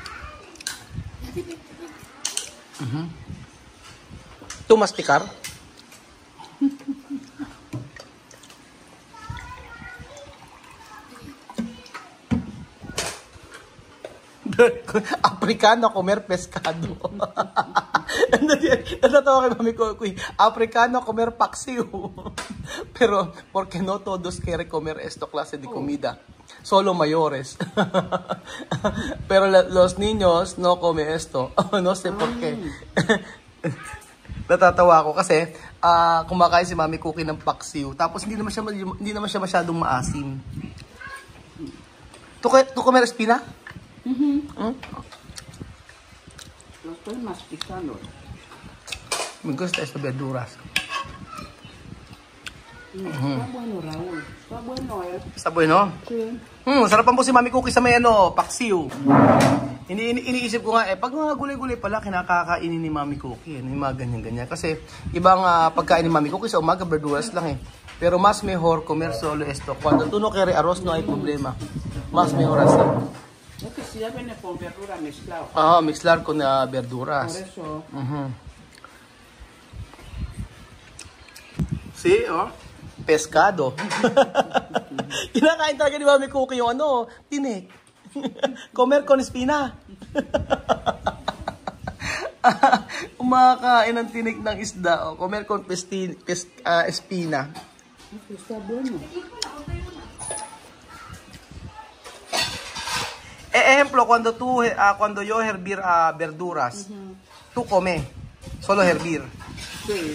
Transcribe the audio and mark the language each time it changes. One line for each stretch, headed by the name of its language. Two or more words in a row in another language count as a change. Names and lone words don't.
Spanish: ¿Tú masticar? Africano comer pescado.
Filipino: Natatawa kay mami ko,
Spanish: Africano comer paksiw. Pero, porque no todos quieren comer esta clase de comida. Solo mayores. Pero los niños no comen esto. No sé por qué.
Filipino: Natatawa ako kasi kumakain si Mami Cookie ng paksiw. Tapos hindi naman siya masyadong maasim.
Spanish: ¿Tú comer espina? Lo estoy masticando. Me gusta estas verduras. Está bueno, Raúl. Está bueno, Está bueno? Sí.
Filipino: Sarapan po si Mami Cookie sa may paksiw. Iniisip ko nga pag mga gulay-gulay pala kinakakainin ni Mami Cookie, yung mga ganyan-ganyan. Kasi ibang pagkain ni Mami Cookie sa umaga verduras lang eh.
Spanish: Pero mas mejor comer solo esto. Cuando tú no quieres arroz no hay problema. Más mejor así. Es que si ya viene con verdura mezclado. Mezclar con Por verduras. eso. Sí, oh. Pescado.
Filipino: Kinakain talaga ni Mami Cookie yung tinik.
Spanish: Comer con espina.
Filipino: Umakain ng tinik ng isda.
Spanish: Comer con espina. Está bueno. Ejemplo, cuando yo hervir verduras, tú come. Solo hervir. Sí.